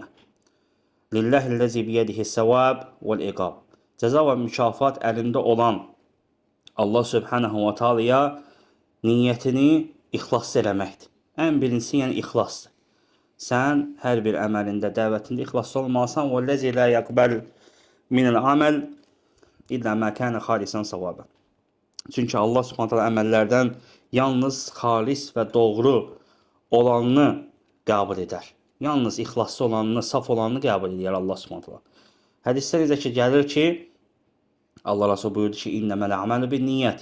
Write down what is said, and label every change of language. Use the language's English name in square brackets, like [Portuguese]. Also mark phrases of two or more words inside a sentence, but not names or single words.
[Arabic] لله الذي بيده الثواب والعقاب. [Azerbaijani] Cəza və mükafat əlində olan Allah [Arabic] سبحانه وتعالى [Azerbaijani] niyyətini ixlaslı eləməkdir. Ən birincisi, yəni ixlasdır. Sən hər bir əməlində, dəvətində ixlaslı olmalısan. [Arabic] وَالَّذِي لَا يَقْبَلْ مِنَ الْعَمَلِ إِلَّا مَا كَانَ خَالِصًا صَوَابًا. [Azerbaijani] Çünki Allah [Arabic] سبحانه تعالى [Azerbaijani] əməllərdən yalnız xalis və doğru olanını qəbul edər. Yalnız ixlaslı olanını, saf olanını qəbul edir Allah [Arabic] سبحانه تعالى. [Azerbaijani] Hədisdə necə ki gəlir ki, Allah Rasul buyurdu ki, [Arabic] إنما الأعمال بالنيات.